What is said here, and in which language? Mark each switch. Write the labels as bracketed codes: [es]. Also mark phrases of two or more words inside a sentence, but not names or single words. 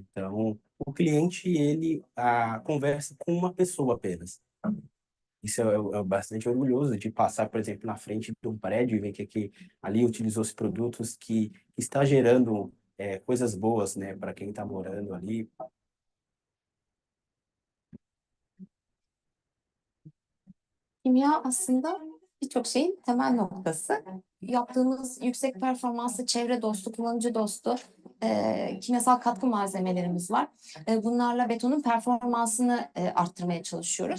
[pt] Então, o cliente, ele conversa com uma pessoa apenas. Isso é bastante orgulhoso de passar, por exemplo, na frente de um prédio e ver que ali utilizou-se produtos que está gerando coisas boas, né, para quem está morando ali. [tr] Kimya aslında birçok şeyin temel noktası. Yaptığımız yüksek performanslı, çevre dostu, kullanıcı dostu kimyasal katkı malzemelerimiz var. Bunlarla betonun performansını arttırmaya çalışıyoruz.